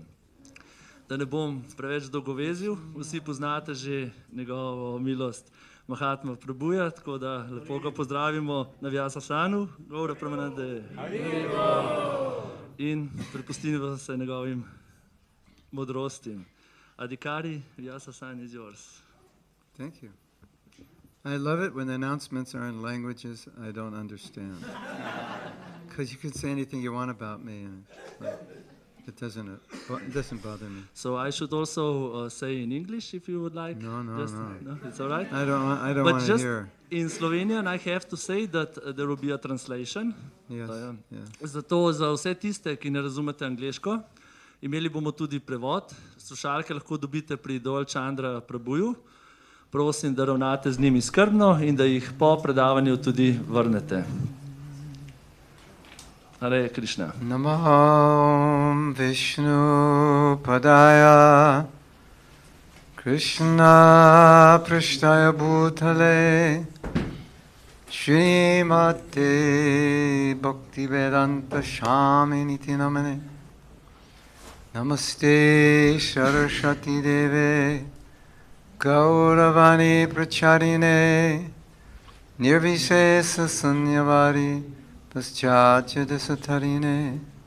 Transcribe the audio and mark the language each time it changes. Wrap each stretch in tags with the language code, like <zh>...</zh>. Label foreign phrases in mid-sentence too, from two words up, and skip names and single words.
<sl>Da ne bom preveč dolgovezil, vsi poznate že njegovo milost Mahatma Prabhuja, tako da lepo ga pozdravimo na Vyasasanu, Gaura Premanande. In prepustimo se njegovim modrostim.</sl> <en>Adhikari, Vyasasan is yours. Thank you. I love it when the announcements are in languages I don't understand. Because you can say anything you want about me, and it doesn't bother me. So I should also say in English if you would like. No, it's all right. I don't but want to just hear. In Slovenian I have to say that there will be a translation. Yes.</en> <sl>Zato za vse tiste, ki ne razumete angleško, imeli bomo tudi prevod. Slušalke lahko dobite pri Dol Chandra Prabhuju. Prosim, da ravnate z njimi skrbno in da jih po predavanju tudi vrnete. Hare Krišna.</sl> <sa>नमो विष्णु पादाय कृष्ण प्रेष्ठाय भूतले श्रीमते भक्तिवेदान्त स्वामिन् इति नामिने नमस्ते सारस्वते देवे गौरवाणी प्रचारिणे निर्विशेष शून्यवादि पाश्चात्य देशतारिणे</sa>